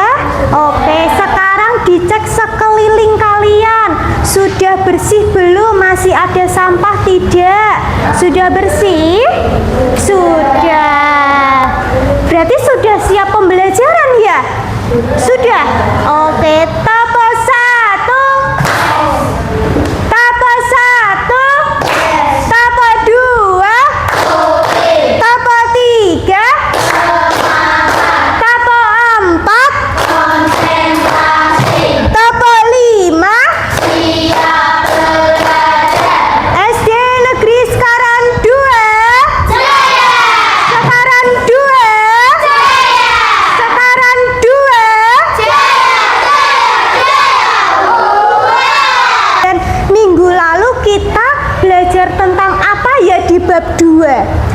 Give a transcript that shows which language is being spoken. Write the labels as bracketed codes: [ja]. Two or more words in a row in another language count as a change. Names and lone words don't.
[id] Oke, sekarang dicek sekeliling kalian. Sudah bersih belum? Masih ada sampah tidak? Sudah bersih? Sudah. Berarti sudah siap pembelajaran ya? Sudah? Oke, tapo 1, tapo 1, tapo 2, tapo 3, tapo 4, konsentrasi, tapo 5. siap belajar. SD Negeri Sekaran 2. Jaya! Sekaran 2. Sekaran 2. Dan minggu lalu kita belajar tentang apa ya di bab 2?